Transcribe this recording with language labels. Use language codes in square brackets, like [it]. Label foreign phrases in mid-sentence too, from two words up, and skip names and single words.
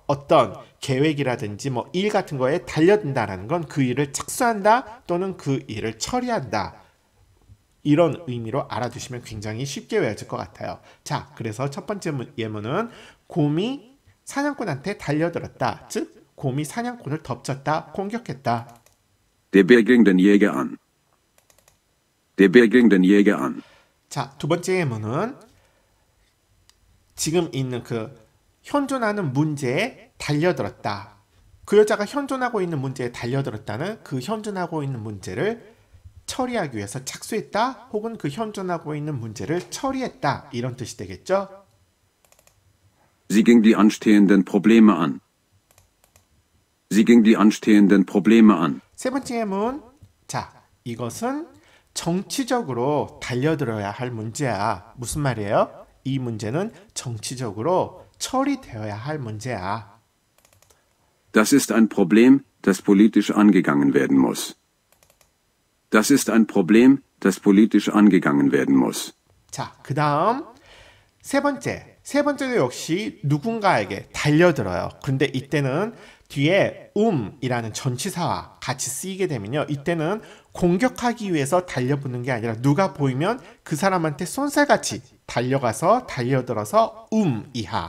[ko] 어떤 계획이라든지 뭐 일 같은 거에 달려든다라는 건 그 일을 착수한다 또는 그 일을 처리한다. 이런 의미로 알아두시면 굉장히 쉽게 외워질 것 같아요. 자, 그래서 첫 번째 예문은 곰이 사냥꾼한테 달려들었다. 즉, 곰이 사냥꾼을 덮쳤다, 공격했다. [de] Der Bär ging den Jäger an. Der Bär ging den Jäger an. [ko] 자, 두 번째 예문은 지금 있는 그 현존하는 문제에 달려들었다. 그 여자가 현존하고 있는 문제에 달려들었다는 그 현존하고 있는 문제를 처리하기 위해서 착수했다 혹은 그 현존하고 있는 문제를 처리했다 이런 뜻이 되겠죠. [de] Sie ging die anstehenden Probleme an. Sie ging die anstehenden Probleme an. [ko] 세 번째 예문. 자, 이것은 정치적으로 달려들어야 할 문제야. 무슨 말이에요? 이 문제는 정치적으로 처리되어야 할 문제야. [de] Das ist ein Problem, das politisch angegangen werden muss. Das ist ein Problem, das politisch angegangen werden muss. [ko] 자, 그 다음 세 번째도 역시 누군가에게 달려들어요. 근데 이때는 뒤에 이라는 전치사와 같이 쓰이게 되면요. 이때는 공격하기 위해서 달려붙는 게 아니라 누가 보이면 그 사람한테 쏜살같이 달려가서 달려들어서 이하.